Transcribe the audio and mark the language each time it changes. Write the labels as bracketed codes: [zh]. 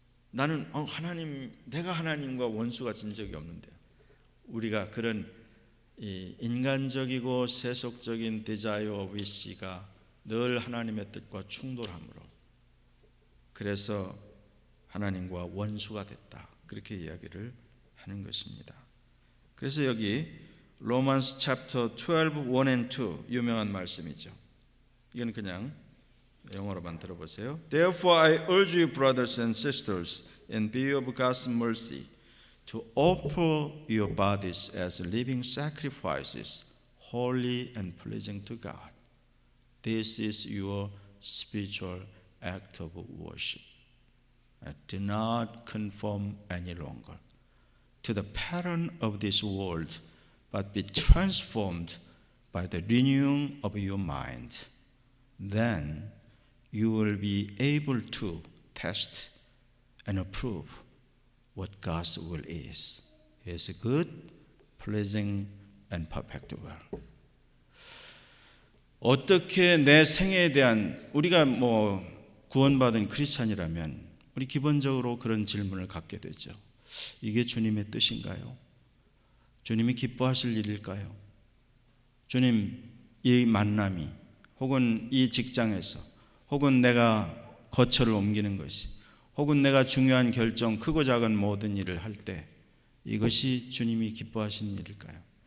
[ko] 나는 내가 하나님과 원수가 진 적이 없는데, 우리가 그런 이 인간적이고 세속적인 디자이어 위시가 늘 하나님의 뜻과 충돌함으로, 그래서 하나님과 원수가 됐다, 그렇게 이야기를 하는 것입니다. 그래서 여기 로마스 챕터 12, [en] 1 and 2 [ko] 유명한 말씀이죠. 이건 그냥 영어로만 들어보세요. [en] Therefore I urge you, brothers and sisters, in view of God's mercy, to offer your bodies as living sacrifices, holy and pleasing to God. This is your spiritual act of worship. Do not conform any longer to the pattern of this world, but be transformed by the renewing of your mind. Then you will be able to test and approve what God's will is. His good, pleasing, and perfect will. [ko] 어떻게 내 생애에 대한, 우리가 구원받은 크리스찬이라면 우리 기본적으로 그런 질문을 갖게 되죠. 이게 주님의 뜻인가요? 주님이 기뻐하실 일일까요? 주님, 이 만남이, 혹은 이 직장에서, 혹은 내가 거처를 옮기는 것이, 혹은 내가 중요한 결정, 크고 작은 모든 일을 할 때 이것이 주님이 기뻐하시는 일일까요?